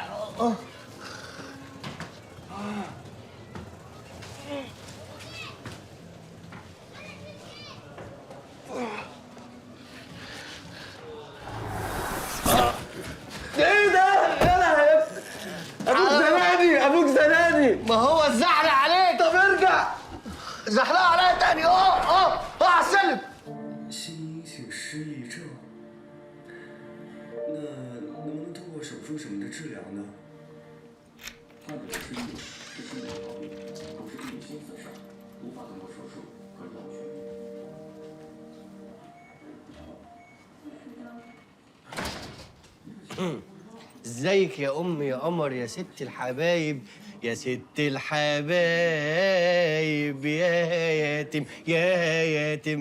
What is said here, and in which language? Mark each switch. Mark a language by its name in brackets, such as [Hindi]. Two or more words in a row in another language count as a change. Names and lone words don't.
[Arabic] ايه ده؟ يالا يا ابني. ابوك زنقني، ابوك زنقني. ما هو الزحلق عليك. طب ارجع. زحلقه عليا تاني. على السلم. [Chinese] 心因性失忆症，那能不能通过手术什么的治疗呢？患者的失忆是心理毛病，不是病心损伤，无法通过手术和药物痊愈。 [Arabic] ازيك يا ام يا قمر يا ست الحبايب يا ست الحبايب يا ياتم يا ياتم.